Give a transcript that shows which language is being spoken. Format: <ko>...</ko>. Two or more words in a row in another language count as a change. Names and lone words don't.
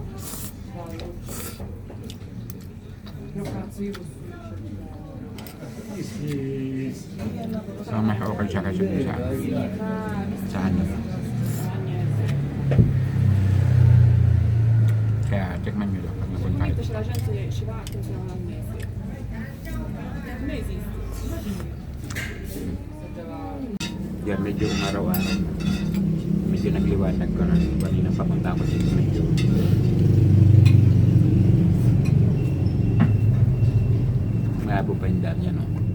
<tl>So mas okay siya kasi sa ano. Kaya tikman nyo lang pag napunta kayo.</tl> <it>La gente ci va che siamo al mese. Mesi.</it> <tl>Yan, medyo umaraw-araw. Medyo nagliwanag ko na. Kanina papunta ako dito medyo. Malabo pa yung daan yan, no?</tl>